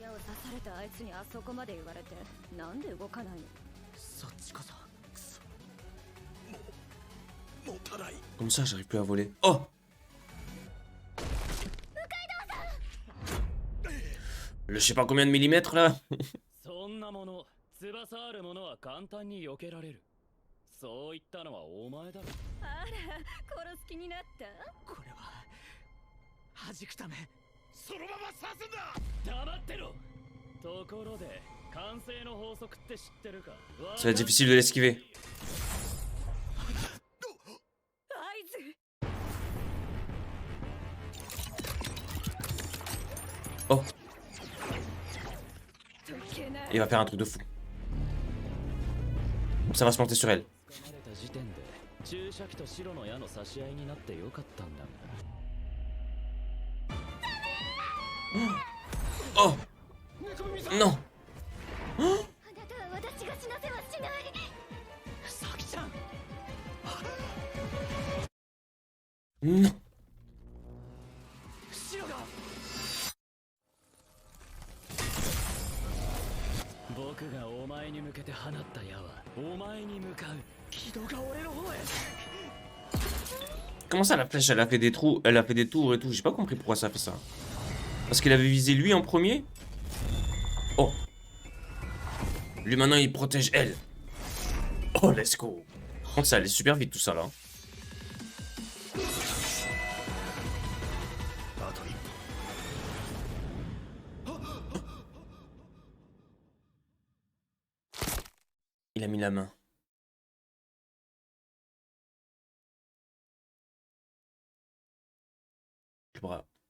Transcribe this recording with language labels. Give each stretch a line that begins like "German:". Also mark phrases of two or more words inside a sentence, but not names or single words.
French: Comme ça, j'arrive plus à voler. Oh! Le je sais pas combien de millimètres là.
Japanese: そんなもの翼あるものは簡単に避けられる。そう言ったのはお前だろ。あら、殺す気になった？これは弾くため。そのまま刺すんだ。黙ってろ。ところで慣性の法則って知ってるか？
French: Ça va être difficile de l'esquiver.
Japanese: 合図。
French: Oh,
Japanese: 解けない。
French: il va faire un truc de fou. Ça va se planter sur elle.
Japanese: 掴まれた時点で注射器と白の矢の差し合いになってよかったんだが。
French: Oh non.
Japanese: あなたは私が死なせはしない。サキちゃん。
French: Non.
Japanese: 白が。僕がお前に向けて放った矢はお前に向かう。軌道が俺の方へ。
French: Comment ça la flèche elle a fait des trous, elle a fait des tours et tout, j'ai pas compris pourquoi ça fait ça. Parce qu'il avait visé lui en premier. Oh. Lui maintenant il protège elle.
English: Oh let's go.
French: Par contre ça allait super vite tout ça là. Il a mis la main. Le bras.